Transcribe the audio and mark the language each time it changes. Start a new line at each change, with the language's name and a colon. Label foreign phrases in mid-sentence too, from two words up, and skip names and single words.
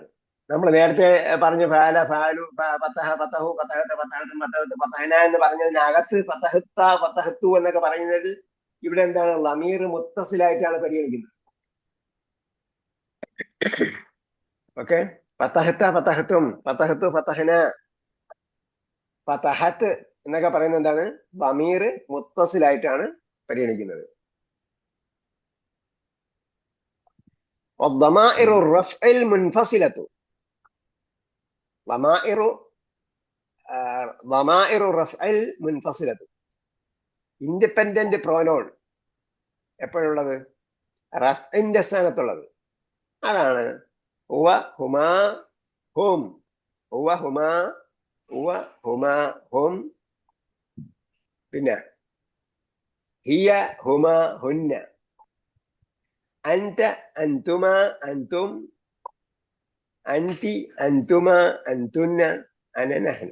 Malayalam: നമ്മൾ നേരത്തെ പറഞ്ഞ
Arabic: فعل، فعلُ، فتح، فتحُ، فتحت، فتحتُ، فتحتُ، فتحنا
Malayalam: എന്ന് പറഞ്ഞതിനകത്ത്
Arabic: فتحتَ، فتحتُ
Malayalam: എന്നൊക്കെ പറയുന്നത് ഇവിടെ എന്താണ്? ലമീർ മുത്തസിലായിട്ടാണ് പരിഗണിക്കുന്നത്. ഓക്കെ.
Arabic: فتحتَ، فتحتم، فتحتُ، فتحنا، فتحت
Malayalam: എന്നൊക്കെ പറയുന്നത് എന്താണ്? ലമീർ മുത്തസിലായിട്ടാണ് പരിഗണിക്കുന്നത്.
Arabic: والضمائر الرفع المنفصلة, ضمائر الرفع المنفصلة,
English: independent pronoun
Malayalam: എപ്പോഴുള്ളത്? റഫ്ഇന്റെ സ്ഥാനത്തുള്ളത്. അതാണ്
Arabic: هو، هما، هم، هو، هما، هو، هما، هم. പിന്നെ هي، هما، هن، أنتَ، أنتما، أنتم، أنتِ، أنتما، أنتن، أنا، نحن.